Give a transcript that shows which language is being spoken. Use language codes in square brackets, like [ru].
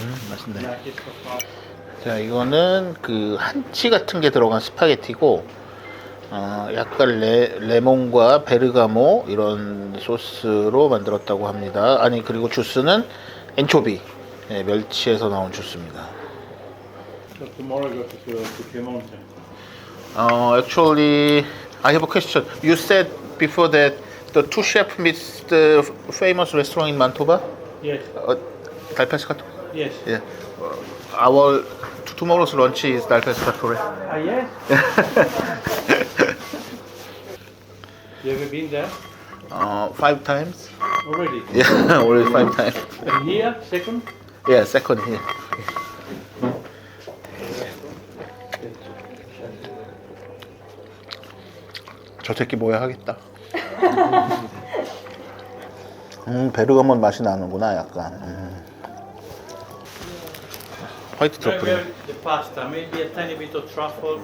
[ko] 맛있네. 자, 이거는 그 한치 같은 게 들어간 스파게티고. 약간 레몬과 베르가모 이런 소스로 만들었다고 합니다. 아니 그리고 주스는 엔초비 멸치에서 나온 주스입니다. [en] So tomorrow go to Piemonte. Actually, I have a question. You said before that the two chefs meets the famous restaurant in Mantova, Yes, Dal Pescatore. yes. Yeah. Our tomorrow's lunch is Dal Pescatore. Ah, yes? You ever been there 5 times. already? Yeah, already 5 times. And here, second? Yeah, second here. [ko] 저 새끼 뭐야 하겠다. 베르가몬 맛이 나는구나 약간. 화이트 트러플. [en] The pasta, maybe a tiny bit of truffle.